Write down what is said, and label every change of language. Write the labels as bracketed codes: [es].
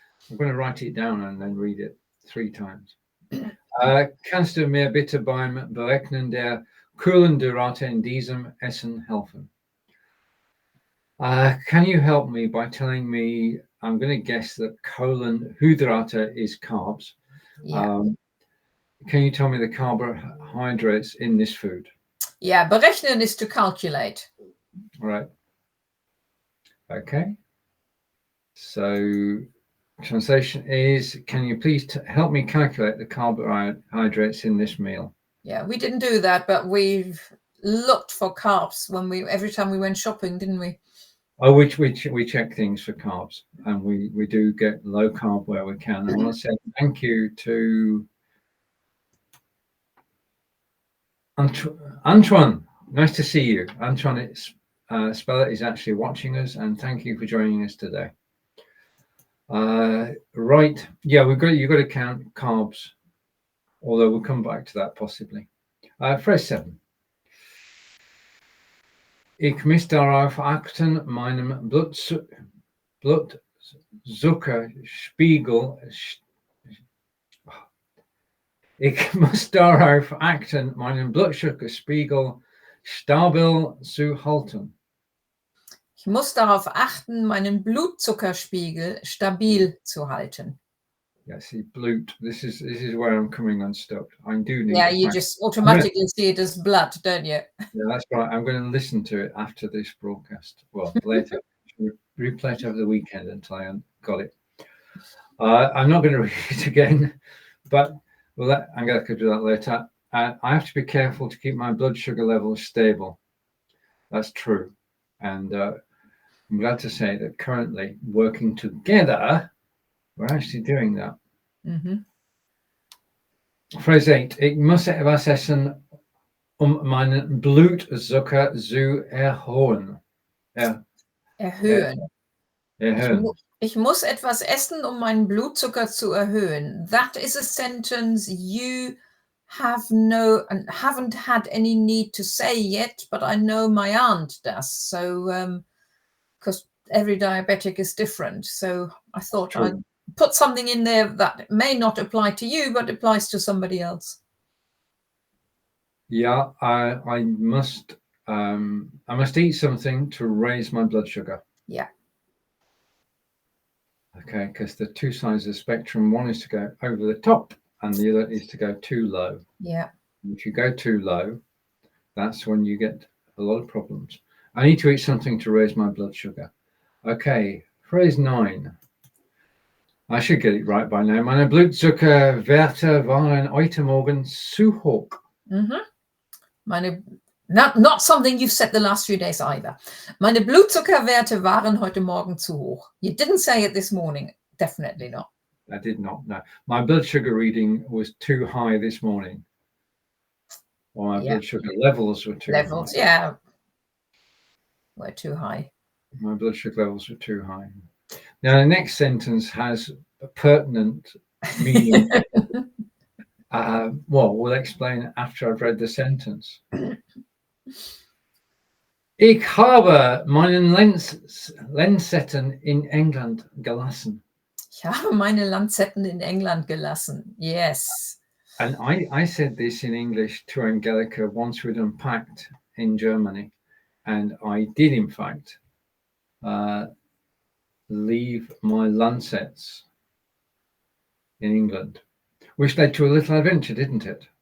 [en] I'm going to write it down and then read it 3 times. [de] Kannst du mir bitte beim Berechnen der Kohlenhydrate in diesem Essen helfen? [en] Can you help me by telling me, I'm going to guess that Kohlenhydrate is carbs. Yeah. Can you tell me the carbohydrates in this food? Yeah, berechnen is to calculate. Right. Okay. So translation is, can you please help me calculate the carbohydrates in this meal? Yeah, we didn't do that, but we've looked for carbs every time we went shopping, didn't we? Oh, we check things for carbs, and we do get low carb where we can. I want to say thank you to Antoine. Nice to see you, Antoine. Speller is actually watching us, and thank you for joining us today. Right, yeah, you've got to count carbs, although we'll come back to that possibly. Phrase 7. [de] Ich muss darauf achten, meinen Blutzuckerspiegel. Ich muss darauf achten, meinen Blutzuckerspiegel stabil zu halten. Ich muss darauf achten, meinen Blutzuckerspiegel stabil zu halten. [en] Yeah, see, blut. This is where I'm coming unstuck. I do need. Yeah, you just automatically see it as blood, don't you? Yeah, that's right. I'm going to listen to it after this broadcast. Well, later. Replay it over the weekend until I got it. I'm not going to read it again, but we'll let Angelika do that later. I have to be careful to keep my blood sugar levels stable. That's true. And I'm glad to say that currently, working together, we're actually doing that. Phrase 8. [de] Ich muss etwas essen, meinen Blutzucker zu erhöhen. Erhöhen. Erhöhen. Ich muss etwas essen, meinen Blutzucker zu erhöhen. [en] That is a sentence you haven't had any need to say yet, but I know my aunt does. So, because every diabetic is different. So I thought I'd put something in there that may not apply to you, but applies to somebody else. Yeah, I must eat something to raise my blood sugar. Yeah. Okay, because the two sides of the spectrum, one is to go over the top and the other is to go too low. Yeah. If you go too low, that's when you get a lot of problems. I need to eat something to raise my blood sugar. Okay, phrase 9. I should get it right by now. [de] Meine Blutzuckerwerte waren heute Morgen zu hoch. [en] Not something you've said the last few days either. [de] Meine Blutzuckerwerte waren heute Morgen zu hoch. [en] You didn't say it this morning. Definitely not. I did not, no. My blood sugar reading was too high this morning. Or my blood sugar levels were too high. Yeah. Were too high. My blood sugar levels were too high. Now, the next sentence has a pertinent meaning. Well, we'll explain after I've read the sentence. [de] Ich habe meinen Lanzetten in England gelassen. Ich habe meine Lanzetten in England gelassen. [en] Yes. And I said this in English to Angelika once we'd unpacked in Germany. And I did, in fact, leave my lancets in England, which led to a little adventure, didn't it?